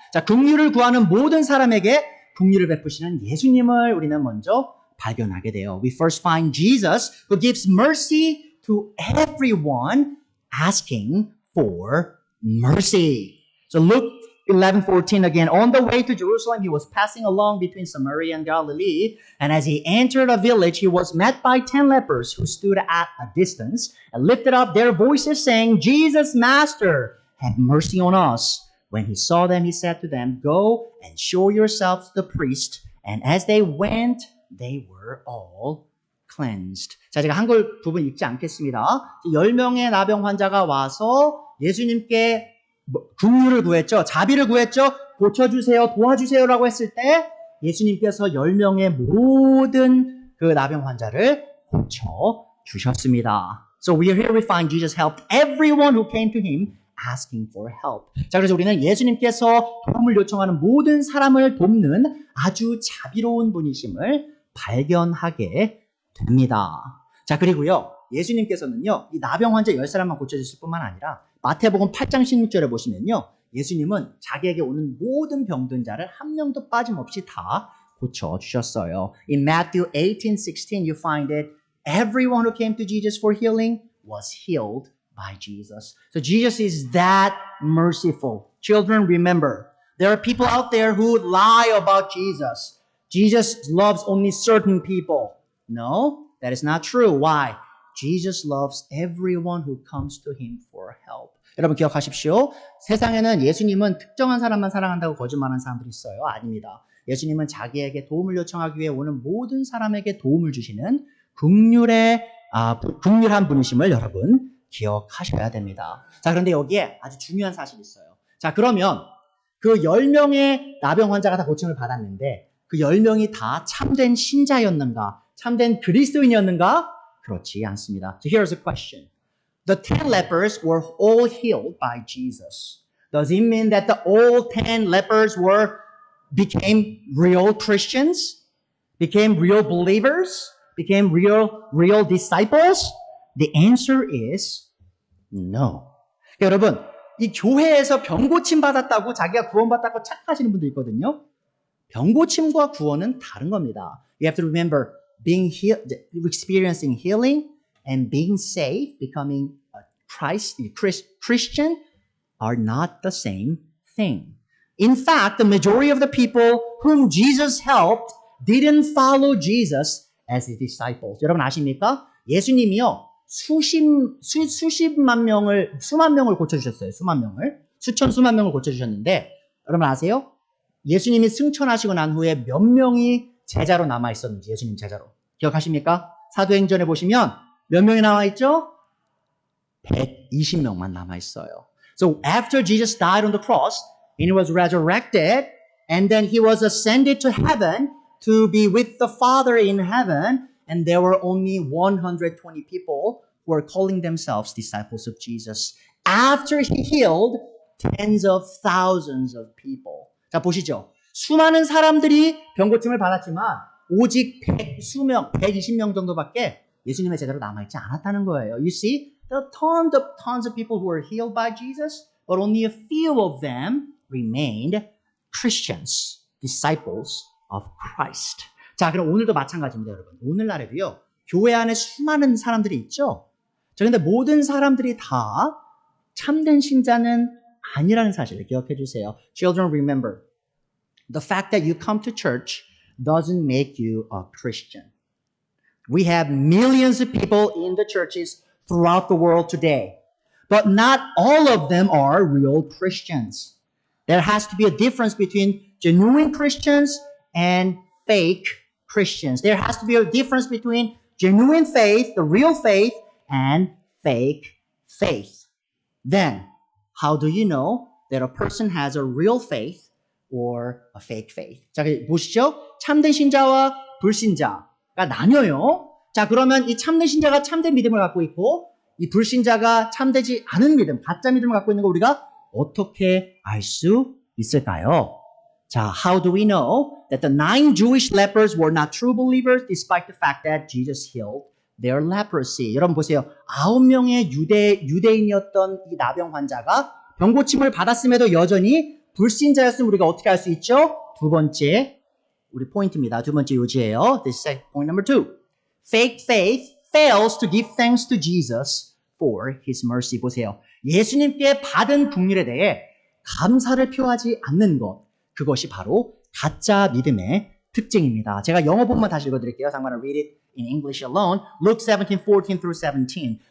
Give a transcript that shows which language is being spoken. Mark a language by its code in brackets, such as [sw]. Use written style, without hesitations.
[ko] 자, 긍휼을 구하는 모든 사람에게 긍휼을 베푸시는 예수님을 우리는 먼저 발견하게 돼요. [en] We first find Jesus who gives mercy to everyone asking for mercy. So look 11:14 again. On the way to Jerusalem, he was passing along between Samaria and Galilee. And as he entered a village, he was met by 10 lepers who stood at a distance and lifted up their voices saying, Jesus, Master, have mercy on us. When he saw them, he said to them, Go and show yourselves to the priest. And as they went, they were all cleansed. [ko] 자, 제가 한글 부분 읽지 않겠습니다. 10명의 나병 환자가 와서 예수님께 긍휼을 구했죠. 자비를 구했죠. 고쳐주세요. 도와주세요라고 했을 때 예수님께서 10명의 모든 그 나병 환자를 고쳐주셨습니다. [en] So here we find Jesus helped everyone who came to him asking for help. [ko] 자, 그래서 우리는 예수님께서 도움을 요청하는 모든 사람을 돕는 아주 자비로운 분이심을 발견하게 됩니다. 자, 그리고요. 예수님께서는요. 이 나병 환자 10사람만 고쳐주실 뿐만 아니라 마태복음 8장 16절에 보시면요. 예수님은 자기에게 오는 모든 병든 자를 한 명도 빠짐없이 다 고쳐주셨어요. [en] In Matthew 18:16 you find it. Everyone who came to Jesus for healing was healed by Jesus. So Jesus is that merciful. Children, remember, there are people out there who lie about Jesus. Jesus loves only certain people. No, that is not true. Why? Jesus loves everyone who comes to him for help. [ko] 여러분 기억하십시오. 세상에는 예수님은 특정한 사람만 사랑한다고 거짓말하는 사람들이 있어요. 아닙니다. 예수님은 자기에게 도움을 요청하기 위해 오는 모든 사람에게 도움을 주시는 긍휼한 분이심을 여러분 기억하셔야 됩니다. 자, 그런데 여기에 아주 중요한 사실이 있어요. 자, 그러면 그 10명의 나병 환자가 다 고침을 받았는데 그 10명이 다 참된 신자였는가? 참된 그리스도인이었는가? 그렇지 않습니다. [en] So here's a question. The 10 lepers were all healed by Jesus. Does it mean that the all 10 lepers became real Christians? Became real believers? Became real disciples? The answer is no. [ko] 여러분, 이 교회에서 병고침 받았다고 자기가 구원받았다고 착각하시는 분도 있거든요. 병고침과 구원은 다른 겁니다. [en] You have to remember being healed, experiencing healing and being saved, becoming a Christian are not the same thing. In fact, the majority of the people whom Jesus helped didn't follow Jesus as his disciples. [ko] 여러분 아십니까? 예수님이요. 수만 명을 고쳐주셨어요. 수만 명을. 수만 명을 고쳐주셨는데, 여러분 아세요? 예수님이 승천하시고 난 후에 몇 명이 제자로 남아있었는지, 예수님 제자로. 기억하십니까? 사도행전에 보시면 몇 명이 남아있죠? 120명만 남아있어요. [en] So after Jesus died on the cross, and he was resurrected, and then he was ascended to heaven to be with the Father in heaven, and there were only 120 people who were calling themselves disciples of Jesus. After he healed tens of thousands of people. [ko] 자, 보시죠. 수많은 사람들이 병고침을 받았지만 오직 120명 정도밖에 예수님의 제자로 남아있지 않았다는 거예요. [en] You see, there are tons of people who were healed by Jesus, but only a few of them remained Christians, disciples of Christ. [ko] 자, 그럼 오늘도 마찬가지입니다, 여러분. 오늘날에도요, 교회 안에 수많은 사람들이 있죠? 자, 근데 모든 사람들이 다 참된 신자는 아니라는 사실을 기억해 주세요. [en] Children, remember, the fact that you come to church doesn't make you a Christian. We have millions of people in the churches throughout the world today, but not all of them are real Christians. There has to be a difference between genuine Christians and fake Christians. There has to be a difference between genuine faith, the real faith, and fake faith. Then, how do you know that a person has a real faith or a fake faith? [ko] 자, 보시죠. 참된 신자와 불신자가 나뉘어요. 자, 그러면 이 참된 신자가 참된 믿음을 갖고 있고 이 불신자가 참되지 않은 믿음, 가짜 믿음을 갖고 있는 거 우리가 어떻게 알 수 있을까요? [en] 자, how do we know that the 9 Jewish lepers were not true believers despite the fact that Jesus healed their leprosy? [ko] 여러분 보세요. 9명의 유대인이었던 이 나병 환자가 병고침을 받았음에도 여전히 불신자였으면 우리가 어떻게 알 수 있죠? 두 번째 우리 포인트입니다. 두 번째 요지예요. [en] This is point number 2. Fake faith fails to give thanks to Jesus for his mercy. [ko] 보세요. 예수님께 받은 긍휼에 대해 감사를 표하지 않는 것. 그것이 바로 가짜 믿음의 특징입니다. 제가 영어 본문 다시 읽어드릴게요. [en] So I'm going to read it in English alone. Luke 17:14 through 17.